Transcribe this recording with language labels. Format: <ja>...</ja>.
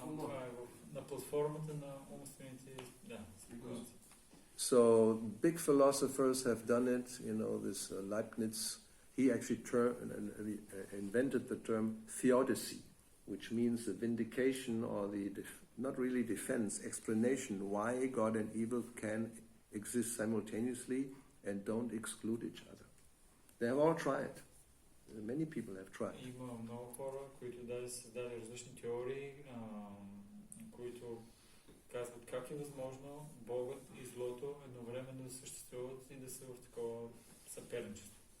<bg>Това е на платформата на умствените спекулации.</bg> <en>So big philosophers have done it. This Leibniz, he actually invented the term theodicy, which means the vindication or not really defense, explanation why God and evil can exist simultaneously and don't exclude each other. They have all tried. Many people have tried.</en> <bg>Има много хора, които даже създаде различни теории, които казват как е възможно Богът и злото едновременно да съществуват и да са в такова съперничество.</bg>